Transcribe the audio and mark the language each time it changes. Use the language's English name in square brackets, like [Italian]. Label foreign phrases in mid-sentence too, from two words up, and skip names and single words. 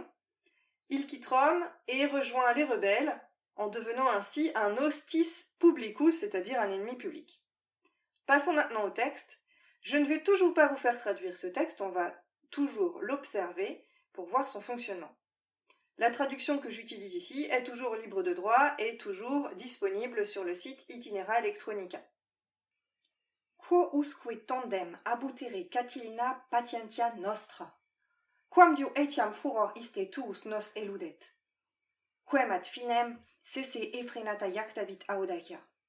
[French] Il quitte Rome et rejoint les rebelles, en devenant ainsi un [Latin] hostis publicus, [French] c'est-à-dire un ennemi public. Passons maintenant au texte. Je ne vais toujours pas vous faire traduire ce texte, on va toujours l'observer pour voir son fonctionnement. La traduction que j'utilise ici est toujours libre de droit et toujours disponible sur le site Itinera Electronica. [Latin] Quo usque tandem abutere Catilina patientia nostra, quam diu etiam furor iste tuus nos eludet, quem ad finem sese effrenata iactabit audacia.